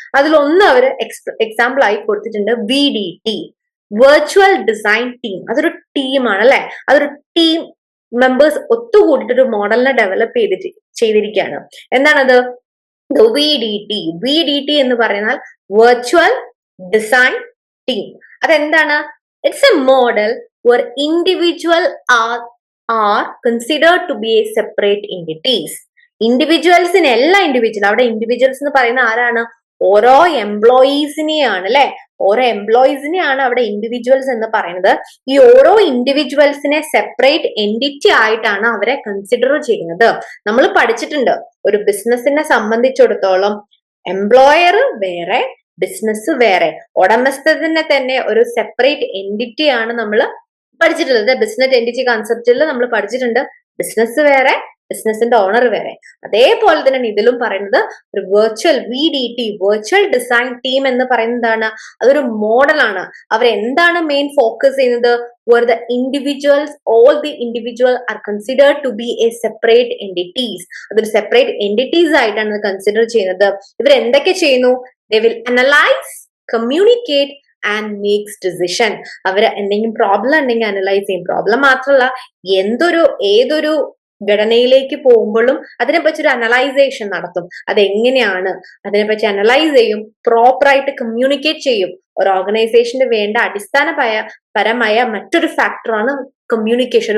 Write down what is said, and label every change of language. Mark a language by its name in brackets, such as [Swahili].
[Malayalam] അതിലൊന്ന് അവർ എക്സാമ്പിൾ ആയി കൊടുത്തിട്ടുണ്ട് VDT, വെർച്വൽ ഡിസൈൻ ടീം. അതൊരു ടീമാണ് അല്ലെ. അതൊരു ടീം മെമ്പേഴ്സ് ഒത്തുകൂടിയിട്ടൊരു മോഡലിനെ ഡെവലപ്പ് ചെയ്തിരിക്കുകയാണ്. എന്താണത്? VDT എന്ന് പറയുന്നാൽ വെർച്വൽ ഡിസൈൻ ടീം. അതെന്താണ്? [English] It's a model where individual are considered to be a separate entities. [Malayalam] എല്ലാ ഇൻഡിവിജ്വൽ, അവിടെ ഇൻഡിവിജ്വൽസ് എന്ന് പറയുന്ന ആരാണ്? ഓരോ എംപ്ലോയീസിനെയാണ് അല്ലെ. ഓരോ എംപ്ലോയീസിനെയാണ് അവിടെ ഇൻഡിവിജ്വൽസ് എന്ന് പറയുന്നത്. ഈ ഓരോ ഇൻഡിവിജ്വൽസിനെ സെപ്പറേറ്റ് എൻറ്റിറ്റി ആയിട്ടാണ് അവരെ കൺസിഡർ ചെയ്യുന്നത്. നമ്മൾ പഠിച്ചിട്ടുണ്ട്, ഒരു ബിസിനസിനെ സംബന്ധിച്ചിടത്തോളം എംപ്ലോയർ വേറെ, ബിസിനസ് വേറെ. ഉടമസ്ഥതനെ തന്നെ ഒരു സെപ്പറേറ്റ് എൻറ്റിറ്റി ആണ് നമ്മൾ പഠിച്ചിട്ടുള്ളത്. ബിസിനസ് എൻറ്റിറ്റി കൺസെപ്റ്റിൽ നമ്മൾ പഠിച്ചിട്ടുണ്ട്. ബിസിനസ് വേറെ, ബിസിനസിന്റെ ഓണർ വരെ. അതേപോലെ തന്നെ ഇതിലും പറയുന്നത് ഒരു virtual VDT, virtual design team എന്ന് പറയുന്നതാണ്, അതൊരു മോഡലാണ്. അവരെന്താണ് മെയിൻ ഫോക്കസ് ചെയ്യുന്നത്? [English] where the individuals, all the individual are considered to be a separate entities. [Malayalam] അതൊരു സെപ്പറേറ്റ് എൻറ്റിറ്റീസ് ആയിട്ടാണ് കൺസിഡർ ചെയ്യുന്നത്. ഇവർ എന്തൊക്കെ ചെയ്യുന്നു? [English] they will analyze, communicate and makes decision. [Malayalam] അവർ എന്തെങ്കിലും പ്രോബ്ലം ഉണ്ടെങ്കിൽ അനലൈസ് ചെയ്യും. പ്രോബ്ലം മാത്രമല്ല, ഏതൊരു ഘടനയിലേക്ക് പോകുമ്പോഴും അതിനെപ്പറ്റി ഒരു അനലൈസേഷൻ നടത്തും. അതെങ്ങനെയാണ് അതിനെപ്പറ്റി അനലൈസ് ചെയ്യും, പ്രോപ്പറായിട്ട് കമ്മ്യൂണിക്കേറ്റ് ചെയ്യും. ഒരു ഓർഗനൈസേഷന് വേണ്ട അടിസ്ഥാനപരമായ മറ്റൊരു ഫാക്ടറാണ് കമ്മ്യൂണിക്കേഷൻ.